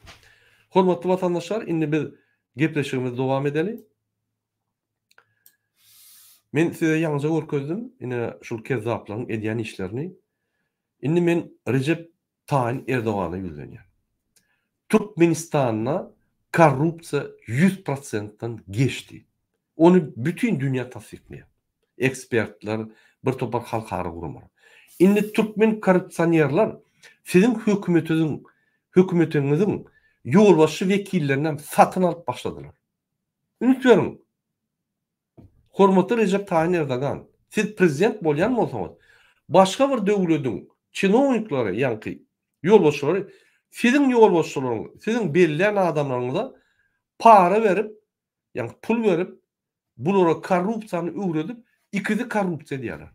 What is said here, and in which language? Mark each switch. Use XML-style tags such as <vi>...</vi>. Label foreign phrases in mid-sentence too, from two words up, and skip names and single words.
<tk>Hormatly watandaşlar, indi biz gepleşigimizi dowam edeli. Men size ýalňyja görkezdim, ine şol kezaplaryň edýän işlerini. Indi men Recep Tayyip Erdogany ýüzlenýär. Türkmenistanyna korrupsiýa 100%'dan geçti. Onu bütün dünýä tasdikleýär. Ekspertler, bir topar halkary gurumlar. Indi Türkmen korrupsionerler sizin hökümetiňiziň ýolbaşçy wekillerinden satyn alyp başladylar. Unutmaýaryn. Hormatly Recep Tayyip Erdogan, siz prezident bolýan bolsaňyz, başga bir döwletiň çynowniklary, ýa-ni ýolbaşçylary, sizin ýolbaşçylaryňyz, sizin bellilen adamlaryňyza para berip, ýa-ni pul berip, bulara korrupsiýany öwredip, ikisi korrupsiýa diýerler.</tk>